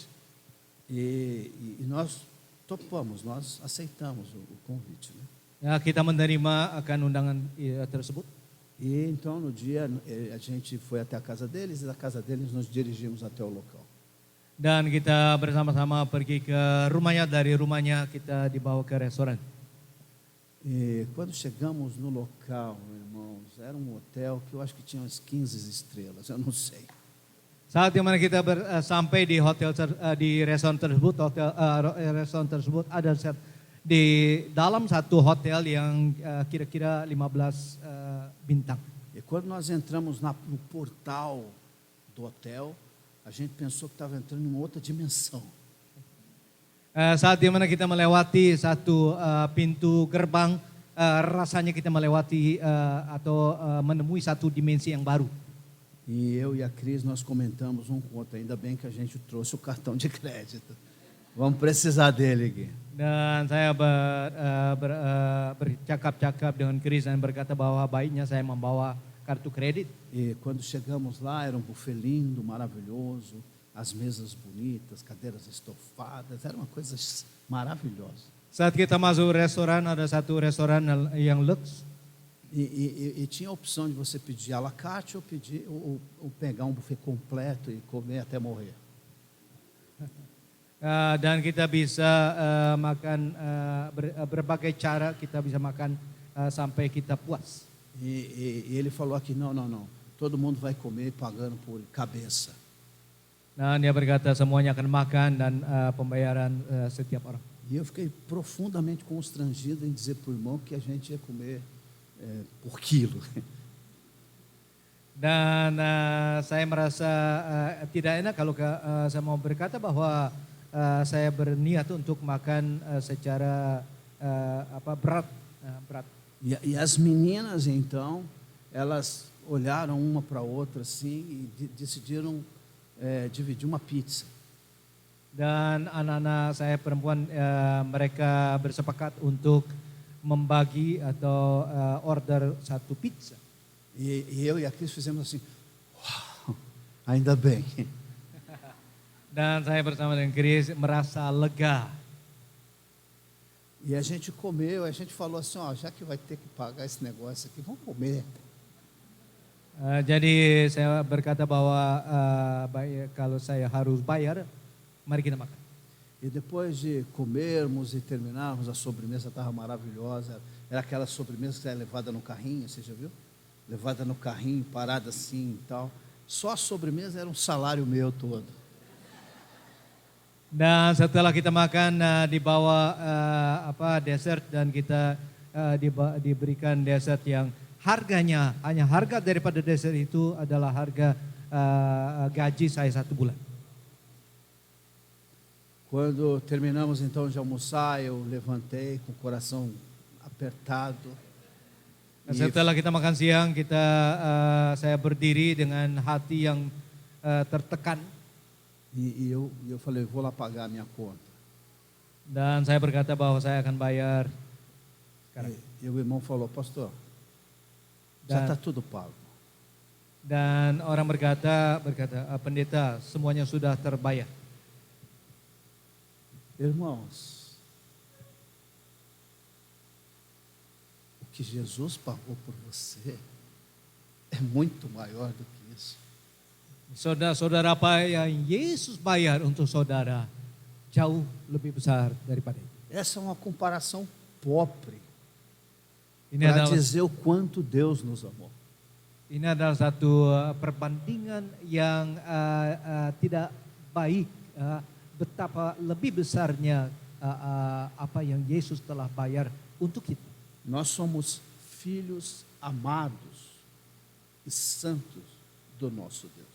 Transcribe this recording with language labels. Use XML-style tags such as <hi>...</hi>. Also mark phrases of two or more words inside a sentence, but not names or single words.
<pt>E nós topamos, nós aceitamos o convite, né?</pt> <id>Ya, kita menerima akan undangan tersebut.</id> <pt>E então no dia a gente foi até a casa deles e da casa deles nos dirigimos até o local.</pt> <id>Dan kita bersama-sama pergi ke rumahnya, dari rumahnya kita dibawa ke restoran.</id> <pt>E quando chegamos no local, irmãos, era um hotel que eu acho que tinha umas 15 estrelas, eu não sei.</pt> <id>Saat di mana kita sampai di hotel di restoran tersebut, restoran tersebut ada di dalam satu hotel yang kira-kira 15 bintang.</id> <pt>E quando nós entramos no portal do hotel, a gente pensou que estava entrando em uma outra dimensão.</pt> <id>Saat di mana kita melewati satu pintu gerbang, rasanya kita melewati atau menemui satu dimensi yang baru.</id> <pt>E eu e a Cris, nós comentamos um com o outro, ainda bem que a gente trouxe o cartão de crédito. Vamos precisar dele aqui.</pt> <id>Dan saya bercakap-cakap dengan Chris dan berkata bahwa baiknya saya membawa kartu kredit.</id> <pt>E quando chegamos lá, era um buffet lindo, maravilhoso, as mesas bonitas, cadeiras estofadas, era uma coisa maravilhosa.</pt> <id>Saat kita masuk restoran, ada satu restoran yang lux.</id> <pt>E tinha a opção de você pedir à la carte ou pegar um buffet completo e comer até morrer.</pt> <id>Dan kita bisa makan berbagai cara, kita bisa makan sampai kita puas.</id> <pt>E ele falou aqui, não, todo mundo vai comer pagando por cabeça.</pt> <id>Nah, dia berkata semuanya akan makan dan pembayaran setiap orang.</id> <pt>E eu fiquei profundamente constrangido em dizer para o irmão que a gente ia comer por quilo.</pt> <id>Dan saya merasa tidak enak kalau saya mau berkata bahwa saya berniat untuk makan secara berat.</id> <pt>E as meninas então, elas olharam uma para a outra assim e decidiram dividir uma pizza.</pt> <id>Dan anak-anak saya perempuan mereka bersepakat untuk membagi atau order satu pizza.</id> <pt>E eu e a Cris fizemos assim, uau, ainda bem.</pt> <id>Dan saya bersama dengan Chris merasa lega.</id> <pt>E a gente comeu, a gente falou assim, ó, já que vai ter que pagar esse negócio aqui, vamos comer.</pt> <id>Jadi saya berkata bahwa kalau saya harus bayar, mari kita makan.</id> <pt>E depois de comermos e terminarmos, a sobremesa estava maravilhosa. Era aquela sobremesa que era levada no carrinho, você já viu? Levada no carrinho, parada assim e tal. Só a sobremesa era um salário meu todo.</pt> <id>Dan setelah kita makan dibawa dessert dan kita diberikan dessert yang harganya hanya harga daripada dessert itu adalah harga gaji saya 1 bulan.</id> <pt>Quando terminamos então de almoçar, eu levantei com o coração apertado.</pt> <id>Setelah kita makan siang, saya berdiri dengan hati yang tertekan.</id> <pt>E eu falei, vou lá pagar a minha conta.</pt> <id>Dan saya berkata bahwa saya akan bayar sekarang.</id> <pt>E o irmão falou, pastor, já está tudo pago.</pt> <id>Dan orang berkata, pendeta, semuanya sudah terbayar.</id> <pt>Irmãos, o que Jesus pagou por você é muito maior do que isso.</pt> <id>Saudara apa yang Yesus bayar untuk saudara jauh lebih besar daripada itu.</id> <pt>Essa é uma comparação pobre</pt> <id>Ini</id> <pt>para</pt> <id>adalah</id> <pt>dizer o quanto Deus nos amou.</pt> <id>Ini adalah satu perbandingan yang tidak baik, betapa lebih besarnya apa yang Yesus telah bayar untuk kita.</id> <pt>Nós somos filhos amados e santos do nosso Deus.</pt>